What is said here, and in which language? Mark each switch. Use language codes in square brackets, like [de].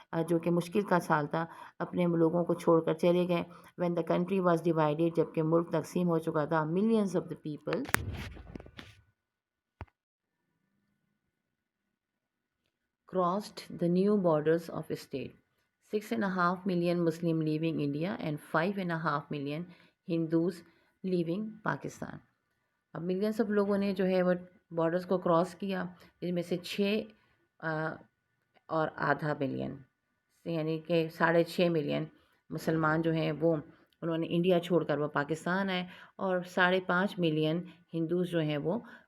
[ur] جو کہ مشکل کا سال تھا، اپنے لوگوں کو چھوڑ کر چلے گئے۔ [en] when the country was divided, [ur] جبکہ ملک تقسیم ہو چکا تھا، [en] Millions of the people crossed the new borders of a state. 6.5 million Muslim leaving India and 5.5 million Hindus leaving Pakistan. [ur] اب ملینس آف لوگوں نے جو ہے وہ بارڈرز کو کراس کیا، جن میں سے 6 اور آدھا ملین، یعنی کہ 6.5 ملین مسلمان جو ہیں وہ انہوں نے انڈیا چھوڑ کر وہ پاکستان آئے، اور 5.5 ملین ہندوز جو ہیں وہ